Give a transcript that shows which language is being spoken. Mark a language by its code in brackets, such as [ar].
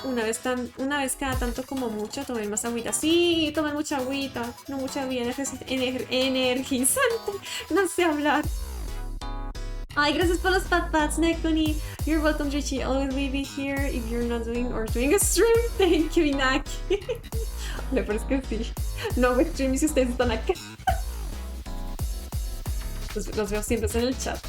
[es] Una vez cada tanto como mucho, tomen más agüita. Sí, tomen mucha agüita. No mucha agüita energizante. No sé hablar. Ay, gracias por los pat-pats, Nekoni. [en] You're welcome, Richie. Always will be here if you're not doing a stream. Thank you, [es] Inaki. Le parece que sí. No hago stream si ustedes están acá. Los veo siempre en el chat.